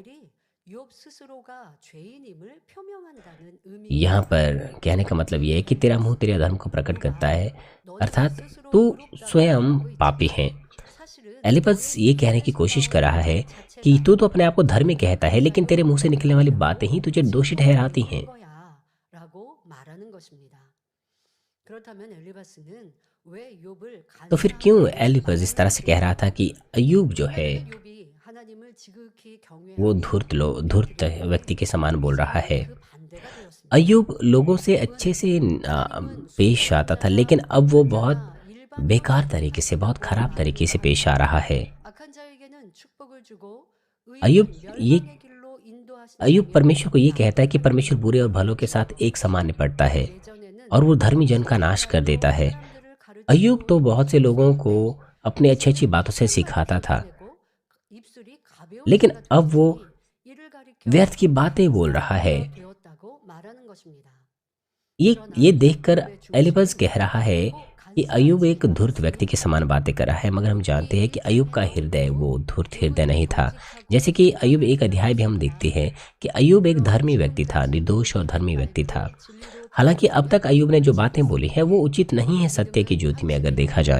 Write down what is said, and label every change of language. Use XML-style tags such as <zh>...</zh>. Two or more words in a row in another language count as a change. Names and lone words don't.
<hi>यहाँ पर कहने का मतलब यह है कि तेरा मुंह तेरे अधर्म को प्रकट करता है, अर्थात तू स्वयं पापी है। एलिपस ये कहने की कोशिश कर रहा है कि तू तो अपने आप को धर्मी कहता है, लेकिन तेरे मुंह से निकलने वाली बातें ही तुझे दोषी ठहराती हैं।</hi> <ko>그렇다면 엘리바스는 왜 욥을</ko> <hi>तो फिर क्यों</hi> <ko>간사하게</ko> <hi>एलिपज इस तरह से कह रहा</hi> <ko>말했을까요?</ko> <hi>था कि अय्यूब जो है</hi> <ko>왜냐하면 욥이 하나님을 지극히</ko> <hi>वो</hi> <ko>경외하며</ko> <hi>धूर्त</hi> <ko>섬기기</ko> <hi>व्यक्ति के</hi> <ko>때문에</ko> <hi>समान बोल रहा है।</hi> <ko>이스라엘은 그 반대가 되었습니다.</ko> <hi>अय्यूब लोगों से अच्छे से</hi> <ko>하나님은</ko> <hi>पेश आता था, लेकिन</hi> <ko>순수한</ko> <hi>अब वो बहुत</hi> <ko>자나</ko> <hi>बेकार</hi> <ko>일반적인</ko> <hi>तरीके से, बहुत</hi> <ko>자에게도</ko> <hi>खराब तरीके से</hi> <ko>아름답게</ko> <hi>पेश आ रहा है।</hi> <ko>악한 자에게는 축복을 주고</ko> <hi>अय्यूब</hi> <ko>의인은</ko> <hi>ये</hi> <ko>멸망의 길로</ko> <hi>अय्यूब</hi> <ko>인도하신다며</ko> <hi>परमेश्वर को ये कहता है कि परमेश्वर बुरे और भलों के साथ</hi> <ko>말했습니다.</ko> <hi>एक समान निपटता है</hi> <ko>예전에는</ko> <hi>और वो धर्मी जन का नाश कर देता</hi> <ko>진실의</ko> <hi>है।</hi> <ko>말로 사람들을</ko> <hi>अय्यूब तो</hi> <ko>가르치고</ko> <hi>बहुत से लोगों को</hi> <ko>가르쳤는데</ko> <hi>अपनी अच्छी अच्छी</hi> <ko>이제는</ko> <hi>बातों से</hi> <ko>정말</ko> <hi>सिखाता था,</hi> <ko>비웃겨내고 입술이 가벼운</ko> <hi>लेकिन</hi> <ko>자가</ko> <hi>अब वो</hi> <ko>되었으니 이를 가리켜</ko> <hi>व्यर्थ की बातें बोल रहा है।</hi> <ko>사람이 되었다고 말하는 것입니다.</ko> <hi>ये देखकर</hi> <ko>그러나</ko> <hi>एलिपज</hi> <ko>욥의</ko> <hi>कह रहा है</hi> <ko>중심은</ko> <hi>कि अय्यूब एक धूर्त व्यक्ति के समान बातें कर रहा है, मगर हम जानते हैं कि अय्यूब का हृदय वो धूर्त हृदय नहीं था। जैसे कि अय्यूब एक अध्याय भी हम देखते हैं कि अय्यूब एक धर्मी व्यक्ति था, निर्दोष और धर्मी व्यक्ति था। हालांकि अब तक अय्यूब ने जो बातें बोली है वो उचित नहीं है सत्य की ज्योति में अगर देखा जाए।</hi>